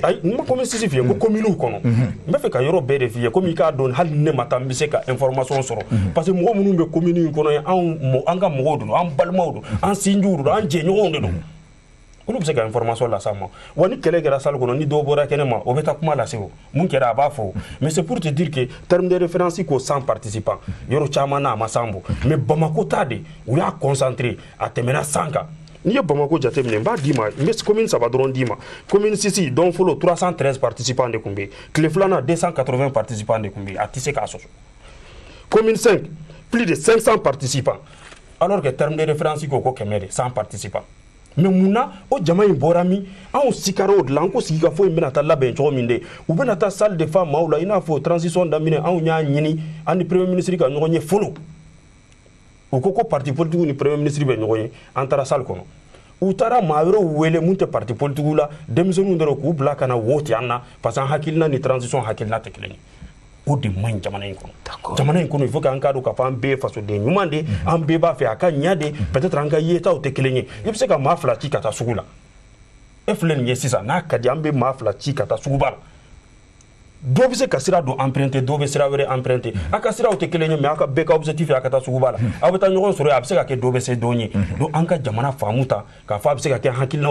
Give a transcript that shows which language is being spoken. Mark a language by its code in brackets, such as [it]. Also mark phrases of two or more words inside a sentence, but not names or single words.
[bm] ayi n ma commune 6 f'i ye ko communew kɔnɔ n bɛ fɛ ka yɔrɔ bɛɛ de f'i ye komi i k'a dɔn hali ne ma taa n bɛ se ka information sɔrɔ parce que mɔgɔ minnu bɛ commune in kɔnɔ an ka mɔgɔw don an balimaw don an sinjiw don an jɛɲɔgɔnw de don olu bɛ se ka information lase an ma wa ni kɛlɛ kɛra salle kɔnɔ ni dɔw bɔra kɛnɛ ma o bɛ taa kuma lase o mun kɛra a b'a fɔ [fr] mais c'est pour te dire que terme de [bm] référence ko 100 participants yɔrɔ caman na a ma s'an bɔ mais Bamako ta de u y'a concentré a tɛmɛna 100 kan n'i ye Bamako jateminɛ n b'a d'i ma n bɛ commune 3 dɔrɔn d'i ma commune 6 don fɔlɔ 313 participants de tun bɛ yen tile filanan 280 participants de tun bɛ yen a tɛ se k'a sɔsɔ commune 5 [fr] plus de 500 participants alors que terme de référence [bm] ko 100 participants mais munna o jama in bɔra min anw sikara o de la an ko sigi ka fɔ in bɛna taa labɛn cogo min de u bɛna taa [fr] salle de femmes [bm] maaw la i n'a fɔ transition daminɛ anw y'a ɲini an ni [fr] premier ministre [bm] ka ɲɔgɔn ye fɔlɔ u ko [fr] parti politique [bm] ni [fr] premier ministre [bm] bɛ ɲɔgɔn ye an taara salle kɔnɔ u taara maa wɛrɛw wele mun tɛ [fr] parti politique [bm] la denmisɛnninw dɔrɔn k'u bila ka na vote an na [fr] parce que [bm] an hakilina ni transition hakilina tɛ kelen ye o de man ɲi jamana in kɔnɔ jamana in kɔnɔ [fr] il faut que [bm] an k'a dɔn k'a fɔ an bɛɛ ye fasoden ɲuman de an bɛɛ b'a fɛ a ka ɲɛ de peut-être an ka yetaw tɛ kelen ye i bɛ se ka maa 2 ci ka taa sugu la e filɛ nin ye sisan n'a ka di an bɛ maa 2 ci ka taa suguba la dɔw bɛ se ka sira dɔ emprunter dɔw bɛ sira wɛrɛ emprunter a ka siraw tɛ kelen ye mais a ka bɛɛ ka objectif ye a ka taa suguba la aw bɛ taa ɲɔgɔn sɔrɔ a bɛ se ka kɛ dɔw bɛ se dɔw ɲɛ donc an ka jamana faamu ta k'a fɔ a bɛ se ka kɛ hakilinaw